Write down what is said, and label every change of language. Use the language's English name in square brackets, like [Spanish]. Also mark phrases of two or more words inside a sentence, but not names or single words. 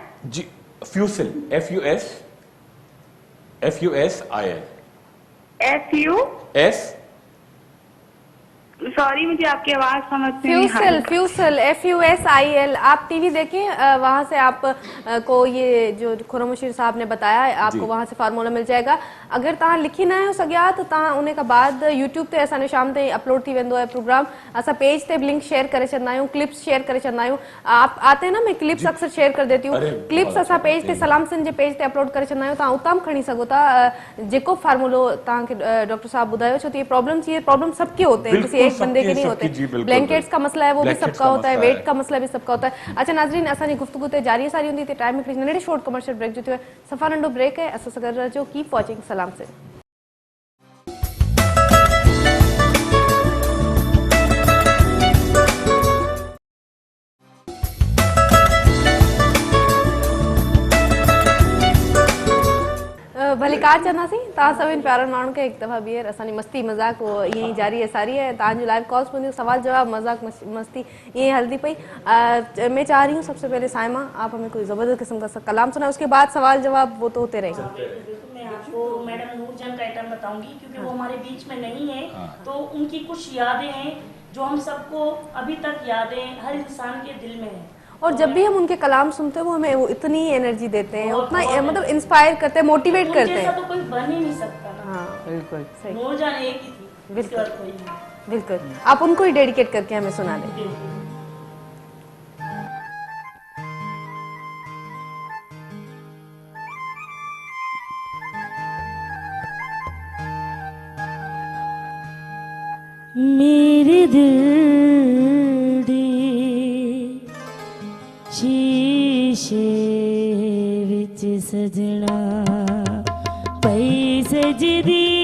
[Urdu] जी फ्यूसिल FUSIL FU سوری مجھے آپ کی آواز سمجھ میں نہیں آ رہی. फ्यूसल FUSIL। آپ ٹی وی دیکھیں، وہاں سے آپ کو یہ جو خرم بشیر صاحب نے بتایا، آپ کو وہاں سے فارمولا مل جائے گا. [Sindhi] अगर तव्हां लिखी न आहियो सघिया तो तव्हां उन खां बाद यूट्यूब ते असांजो शाम ताईं अपलोड थी वेंदो आहे प्रोग्राम। असां पेज ते लिंक शेयर करे छॾंदा आहियूं, क्लिप्स शेयर करे छॾंदा आहियूं। [Urdu] آپ آتے نا، میں کلپس اکثر شیئر کر دیتی ہوں. [Sindhi] क्लिप्स असां पेज ते सलाम सिंह जे पेज ते अपलोड करे छॾंदा आहियूं, तव्हां उतां बि खणी सघो था। जेको फार्मूलो तव्हांखे डॉक्टर साहब ॿुधायो, छो त [Urdu] یہ پرابلم سب کے ہوتے ہیں، کسی ایک بندے کے نہیں ہوتے. بلینکٹس کا مسئلہ ہے وہ بھی سب کا ہوتا ہے، ویٹ کا مسئلہ بھی سب کا ہوتا ہے. [Sindhi] अच्छा नाज़रीन, असांजी गुफ्तगू ते जारी सारी हूंदी, टाइम हिकिड़ी नंढड़ी [English] short commercial break [Sindhi] जो थियो आहे, सफ़ा नंढो ब्रेक है। असां सां गॾु रहिजो, [English] keep watching सलाम सिंह। [Sindhi] भली कार चवंदासीं तव्हां सभिनि प्यारनि माण्हुनि खे हिकु दफ़ा ॿीहर असांजी मस्ती मज़ाक ईअं ई जारी है सारी है। तव्हांजो [English] live calls [Sindhi] पवंदियूं, सवाल जवाब मज़ाक मस्ती ईअं ई हलती पई। [Urdu] میں چاہ رہی ہوں سب سے پہلے صائمہ آپ ہمیں کوئی زبردست قسم کا کلام سنائے، اس کے بعد سوال جواب وہ تو ہوتے رہیں گے. میں آپ کو میڈم نورجہاں کا آئٹم بتاؤں گی، کیونکہ وہ ہمارے بیچ میں نہیں ہے، تو ان کی کچھ یادیں ہیں جو ہم سب کو ابھی تک یاد ہیں، ہر انسان کے دل میں ہے. اور جب بھی ہم ان کے کلام سنتے ہیں وہ ہمیں وہ اتنی انرجی دیتے ہیں، اتنا مطلب انسپائر کرتے ہیں، موٹیویٹ کرتے ہیں. تو کوئی بن ہی نہیں سکتا نا. हाँ बिल्कुल सही, نورجہاں ایک ہی تھی, बिल्कुल اس کے بعد کوئی نہیں. बिल्कुल। آپ ان کو ہی ڈیڈیکیٹ کر کے ہمیں سنا دیں. [Punjabi] میرے دل دے شیشے وچ سجنا پئی سجدی